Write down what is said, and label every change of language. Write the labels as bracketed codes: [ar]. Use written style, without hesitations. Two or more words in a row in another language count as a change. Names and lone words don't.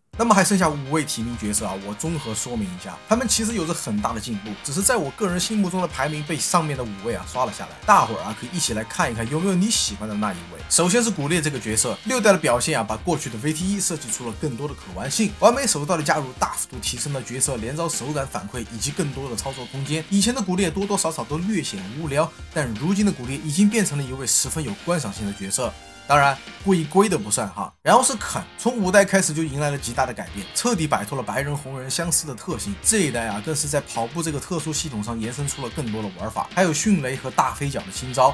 [zh] 那麼還剩下5位提名角色啊，我綜合說明一下，他們其實有着很大的進步，只是在我個人心目中的排名被上面的5位啊刷了下來。大伙兒啊可以一起來看一看有沒有你喜歡的那一位。首先是古烈这個角色，6代的表現啊，把過去的 VT1設計出了更多的可玩性，完美手段的加入大幅度提升了角色連招手感反饋以及更多的操作空間。以前的古烈多多少少都略顯無聊，但如今的古烈已經變成了一位十分有觀賞性的角色。當然，龜的不算哈。然後是肯，從5代開始就迎來了極大的改變，徹底擺脫了白人紅人相似的特性。這一代啊，更是在跑步這個特殊系統上延伸出了更多的玩法，還有迅雷和大飛腳的新招。